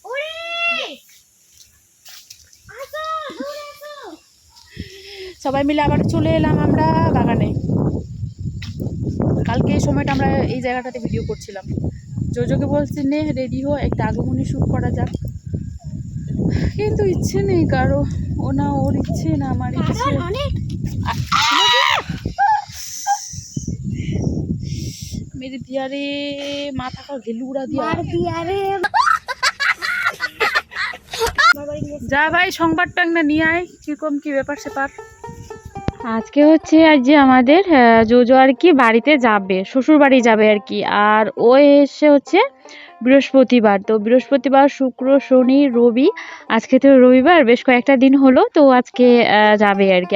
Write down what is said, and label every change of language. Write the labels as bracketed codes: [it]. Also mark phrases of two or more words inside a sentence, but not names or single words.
[bn] সবাই মিলে আবার চলে এলাম আমরা বাগানে। কালকে এই সময়টা আমরা এই জায়গাটাতে ভিডিও করছিলাম। জোজোকে বলছি নে রেডি হো, একটা আগমনী শ্যুট করা যাক, কিন্তু ইচ্ছে নেই কারো। ও না ওর ইচ্ছে না আমার ইচ্ছে। [hi] मेरे दिया रे माथा का घिलू उड़ा दिया रे। [bn] যা ভাই সংবাদটা না নিয়ে আয়, কিরকম কি ব্যাপার স্যাপার। আজকে হচ্ছে আজ যে আমাদের জোজো আর কি বাড়িতে যাবে, শ্বশুর বাড়ি যাবে আর কি। আর ও এসে হচ্ছে বৃহস্পতিবার, তো বৃহস্পতিবার শুক্র শনি রবি, আজকে তো রবিবার, বেশ কয়েকটা দিন হলো, তো আজকে যাবে আর কি।